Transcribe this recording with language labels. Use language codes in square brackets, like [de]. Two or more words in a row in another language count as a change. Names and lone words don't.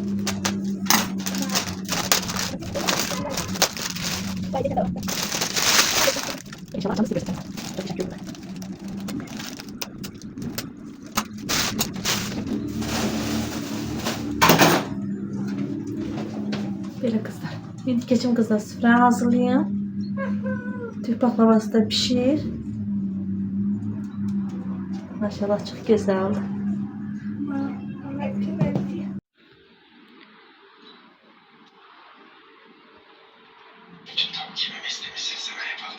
[az] İnşallah açanda sizə göstərəcəm. Çox qəşəng güldür. Belə qızlar. İndi keçim qızlar süfrəni hazırlayın. Türk baklavası da pişir. [tr] Maşallah çok güzel. Kimin istemişsin sana yapalım.